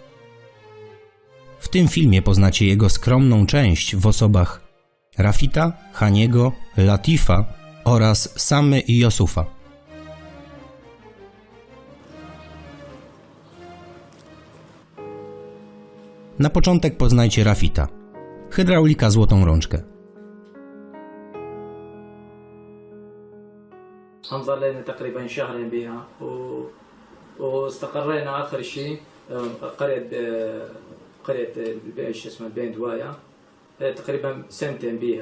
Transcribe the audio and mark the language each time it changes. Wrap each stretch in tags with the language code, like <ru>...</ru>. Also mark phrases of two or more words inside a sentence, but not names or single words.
<pl>W tym filmie poznacie jego skromną część w osobach Rafita, Haniego, Latifa oraz Samy i Josufa. Na początek poznajcie Rafita. Hydraulika złotą rączkę.</pl> <ar>صار لنا تقريبا شهرين بها واستقرينا آخر شيء قرية ايش اسمها بين دوايا تقريبا سنتين بيها.</ar>